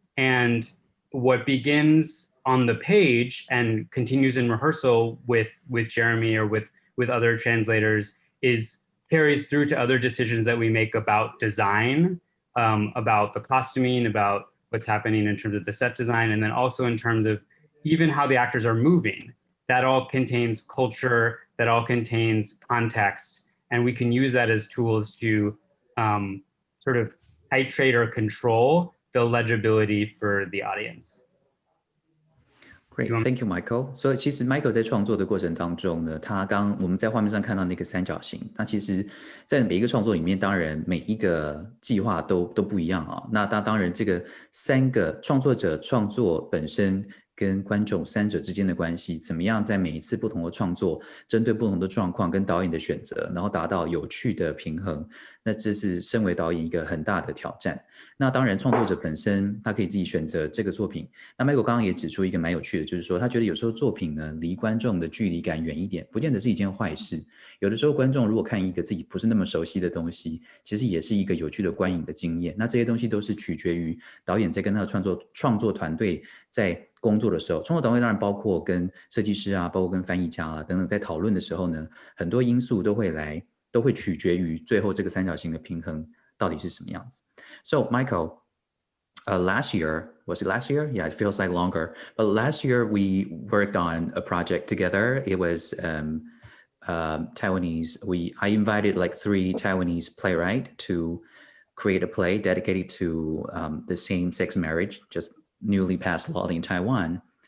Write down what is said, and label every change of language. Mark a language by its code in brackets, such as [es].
[en] And what begins on the page and continues in rehearsal with Jeremy or with other translators carries through to other decisions that we make about design, about the costuming, about what's happening in terms of the set design, and then also in terms of even how the actors are moving. That all contains culture, that all contains context, and we can use that as tools to sort of titrate or control the legibility for the audience. Great, thank you, Michael. [zh] 所以其实 Michael 在创作的过程当中呢，我们在画面上看到那个三角形，那其实在每一个创作里面，当然每一个计划都不一样啊。那当然这个三个创作者创作本身跟观众三者之间的关系，怎么样在每一次不同的创作，针对不同的状况跟导演的选择，然后达到有趣的平衡，那这是身为导演一个很大的挑战。那当然创作者本身他可以自己选择这个作品。那 Michael 刚刚也指出一个蛮有趣的，就是说他觉得有时候作品呢离观众的距离感远一点，不见得是一件坏事。有的时候观众如果看一个自己不是那么熟悉的东西，其实也是一个有趣的观影的经验。那这些东西都是取决于导演在跟他的创作团队在工作的时候，创作团队当然包括跟设计师啊，包括跟翻译家啦等等，在讨论的时候呢，很多因素都会取决于最后这个三角形的平衡到底是什么样子。 [en] So Michael, last year, was it last year? Yeah, it feels like longer. But last year we worked on a project together. It was Taiwanese. I invited like 3 Taiwanese playwrights to create a play dedicated to the same-sex marriage, just newly passed law in Taiwan.